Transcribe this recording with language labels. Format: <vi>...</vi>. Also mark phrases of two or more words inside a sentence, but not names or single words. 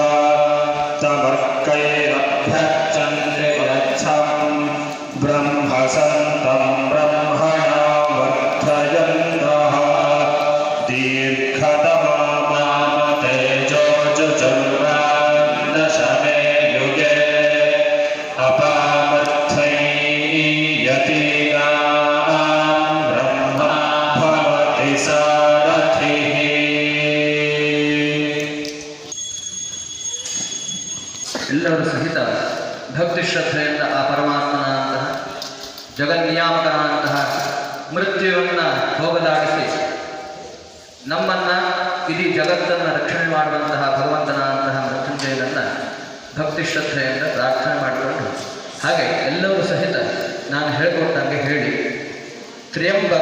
<sa>तमर्कैरभ्यर्चन्ते यच्छं ब्रह्मसन्तं ब्रह्मणा वर्धयन्तः दीर्घतमामामतेजो जुजुर्वान्दशमे युगे अपामर्थयतीनां ब्रह्मा भवति सारथिः.</sa> <kn>ಎಲ್ಲರೂ ಸಹಿತ ಭಕ್ತಿ ಶ್ರದ್ಧೆಯಿಂದ ಆ ಪರಮಾತ್ಮನಂತಹ ಜಗನ್ನಿಯಾಮಕನಂತಹ ಮೃತ್ಯುವನ್ನು ಹೋಗಲಾಡಿಸಿ ನಮ್ಮನ್ನು ಇಡೀ ಜಗತ್ತನ್ನು ರಕ್ಷಣೆ ಮಾಡುವಂತಹ ಭಗವಂತನಂತಹ ಮೃತ್ಯುಂಜಯನನ್ನು ಭಕ್ತಿ ಶ್ರದ್ಧೆಯಿಂದ ಪ್ರಾರ್ಥನೆ ಮಾಡಿಕೊಂಡು ಹಾಗೆ ಎಲ್ಲರೂ ಸಹಿತ ನಾನು ಹೇಳಿಕೊಟ್ಟಂಗೆ ಹೇಳಿ ತ್ರ್ಯಂಬಕ</kn>